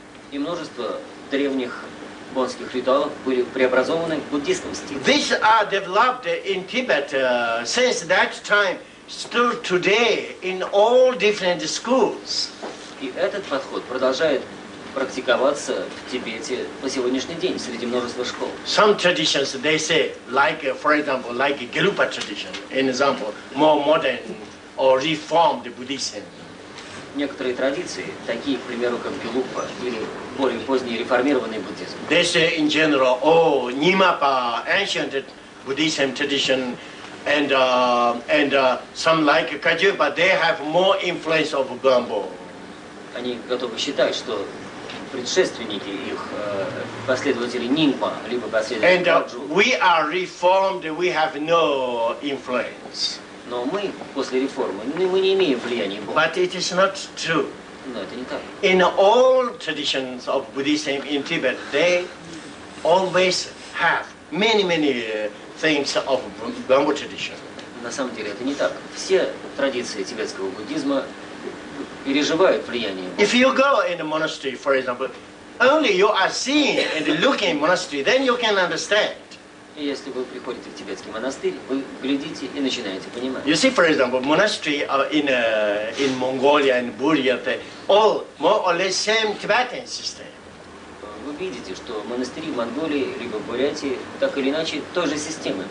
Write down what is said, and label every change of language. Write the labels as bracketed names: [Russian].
[Russian] И множество древних бонских ритуалов были преобразованы в буддийском стиле. [English] These are developed in Tibet since that time, still today in all different schools. [Russian] И этот подход продолжает практиковаться в Тибете по сегодняшний день среди множества школ. [English] Some traditions they say, like for example, like Gelupa tradition, in example, more modern or reformed Buddhism. [Russian] Некоторые традиции, такие, к примеру, как Гелупа или более поздний реформированный буддизм. [English] They say in general, oh, Nyingma, ancient Buddhism tradition, and some like Kajupa, they have more influence of Gambo. [Russian] Они готовы считать, что предшественники их, последователи Нингма, либо последователи Каджу. [English] We are reformed, we have no influence. [Russian] Но мы, после реформы, мы не имеем влияния Бога. [English] But it is not true. [Russian] Но это не так. [English] In all traditions of Buddhism in Tibet, they always have many things of Gambo tradition. [Russian] На самом деле это не так. Все традиции тибетского буддизма переживают влияние Бога. [English] If you go in a monastery, for example, only you are seeing and looking in monastery, then you can understand. [Russian] И если вы приходите в тибетский монастырь, вы глядите и начинаете понимать. [English] You see, for example, monastery in Mongolia and Burya, they all more or less same Tibetan system. [Russian] Вы видите, что монастыри в Монголии либо в Бурятии так или иначе той же системы.